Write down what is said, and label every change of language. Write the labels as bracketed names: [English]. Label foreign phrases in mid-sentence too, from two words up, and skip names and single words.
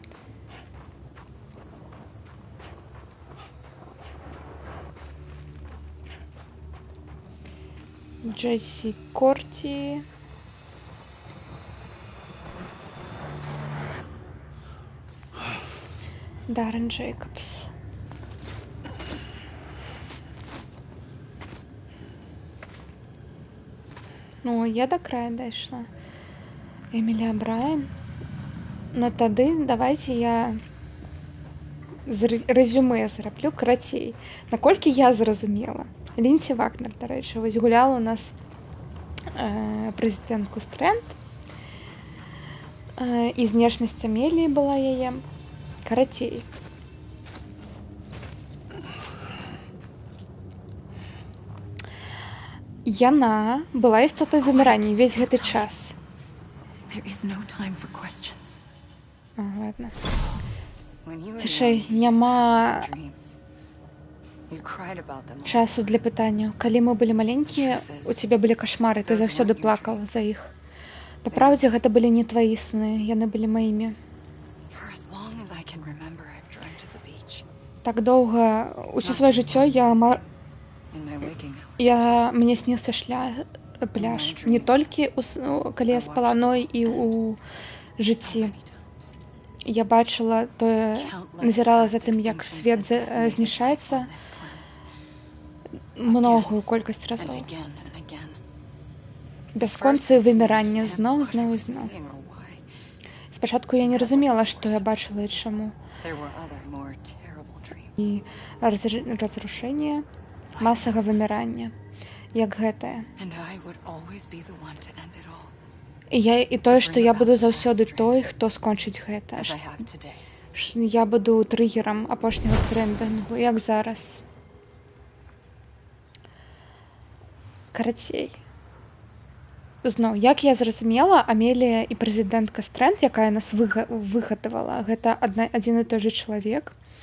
[Belarusian] Джесси Корти. Даррен Джейкобс. Ну, я до края дайшла. Эмілі Брайан. Ну тады давайте я рэзюмэ зраблю карацей. Наколькі я зразумела. Лінсі Вагнер, дарэчы, вось гуляла у нас прэзідэнтку Стрэнд. І знешнасць Амеліі была яе. Карацей. Яна была істотай вымірання весь гэты час. [English] There is no time for questions. [Belarusian] Ладно. [English] When you were [Belarusian] Цішэй, [English] young, you used to [Belarusian] няма [English] have dreams. You cried about them all. [Belarusian] часу для пытанняў. Калі мы былі маленькія, у цябе былі кашмары, ты заўсёды плакала за іх. Па праўдзе, гэта былі не тваі сны, яны былі маімі. [English] For as long as I can remember, I've dreamt of the beach. [Belarusian] Так доўга, усё сваё жыццё [English] In my waking hours. [Belarusian] мне сніўся пляж. Не толькі калі я спала, но і ў жыцці. [English] Many times. [Belarusian] Я бачыла тое, назірала за тым, як свет знішаецца [English] On this planet. [Belarusian] многую колькасць [English] And [Belarusian] разоў. [English] again and again. [Belarusian] Бясконцае выміранне [English] Understand [Belarusian] зноў, [English] what I [Belarusian] зноў і [English] was [Belarusian] зноў. [English] seeing or why. [Belarusian] Спачатку я не разумела, што я бачыла і чаму. [English] There were other more terrible dreams. [Belarusian] І разрушэнне масавага вымірання, як гэтае. [English] And I would always be the one to end it all, [Belarusian] І тое, што я буду заўсёды той, хто скончыць гэта. [English] as I have today. [Belarusian] Я буду трыгерам апошняга стрендингу, як зараз. Карацей. Зноў, як я зразумела, Амелія і прэзідэнтка Стрэнд, якая нас выгадавала, гэта адзін і той же чалавек.